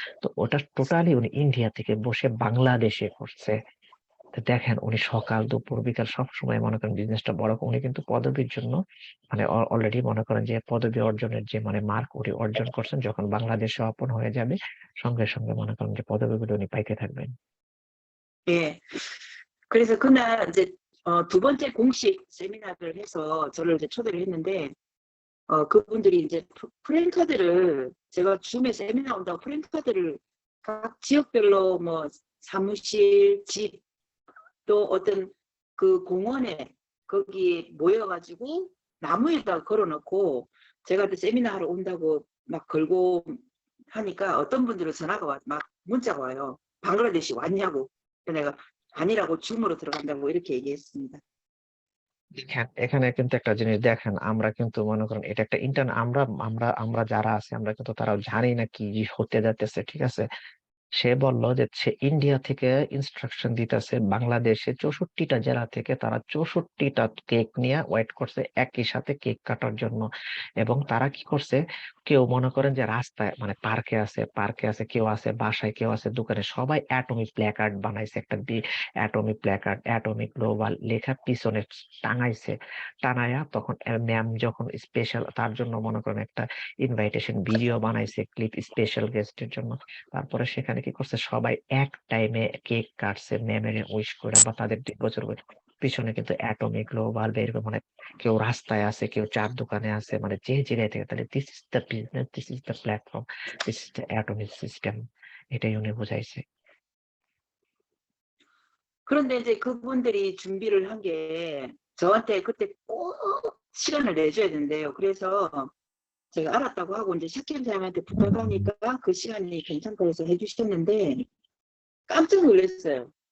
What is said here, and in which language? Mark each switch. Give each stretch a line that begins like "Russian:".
Bangla: তো ওটা টোটালি উনি ইন্ডিয়া থেকে বসে বাংলাদেশে করছে। তো দেখেন উনি সকাল দুপুর বিকাল সব সময় মনে করেন বিজনেসটা বড় উনি কিন্তু পদবীর জন্য মানে অলরেডি মনে করেন যে পদবী অর্জনের যে মানে মার্ক উনি অর্জন করছেন, যখন বাংলাদেশে ওপেন হয়ে যাবে সঙ্গে সঙ্গে মনে করেন যে পদবীগুলো উনি পাইতে থাকবেন।
Korean: 예. 그래서 그날 이제 두 번째 공식 세미나를 해서 저를 이제 초대를 했는데 그분들이 이제 프랜카드를 제가 줌에 세미나 온다고 프랜카드를 각 지역별로 뭐 사무실, 집 또 어떤 그 공원에 거기에 모여가지고 나무에다 걸어놓고 제가 또 세미나 하러 온다고 막 걸고 하니까 어떤 분들은 전화가 막 문자가 와요. 방글라데시 왔냐고. 내가 아니라고 줌으로 들어간다고 이렇게 얘기했습니다.
Bangla: এখানে কিন্তু একটা জিনিস দেখেন, আমরা কিন্তু মনে করেন এটা একটা ইন্টারন, আমরা আমরা আমরা যারা আছি আমরা কিন্তু তারাও জানি না কি হতে যাচ্ছে, ঠিক আছে। সে বলল যে সে ইন্ডিয়া থেকে ইনস্ট্রাকশন দিতেছে বাংলাদেশে 64টা জেলা থেকে, তারা 64টা কেক নিয়ে ওয়েট করছে একই সাথে কেক কাটার জন্য। এবং তারা কি করছে, কেউ মনে করেন যে রাস্তায় মানে পার্কে আছে, কেউ আছে বাসায়, কেউ আছে দোকানে, সবাই অ্যাটমিক প্ল্যাকার্ড বানাইছে, একটা অ্যাটমিক প্ল্যাকার্ড, অ্যাটমিক গ্লোবাল লেখা পিছনে টাঙাইছে। টানায়া তখন ম্যাম যখন স্পেশাল তার জন্য মনে করেন একটা ইনভাইটেশন ভিডিও বানাইছে ক্লিপ স্পেশাল গেস্টের জন্য। তারপরে সেখানে কি করছে, সবাই এক টাইমে কেক কাটছে ম্যামের উইশ করে বা তাদের বছর পিছনে কিন্তু অ্যাটমিক গ্লোবাল বের করে, মানে কেউ রাস্তায় আছে, কেউ চার দোকানে আছে, মানে যে জায়গায় থেকে, তাহলে
English: this is the business, this is the platform, this is the atomic system,
Bangla: এটাই উনি বুঝাইছে।
Korean: 그런데 이제 그분들이 준비를 한 게 저한테 그때 꼭 시간을 내줘야 된대요. 그래서 제가 알았다고 하고 이제 샤키람 사람한테 부탁하니까 그 시간이 괜찮다고 해서 해주셨는데 깜짝 놀랐어요.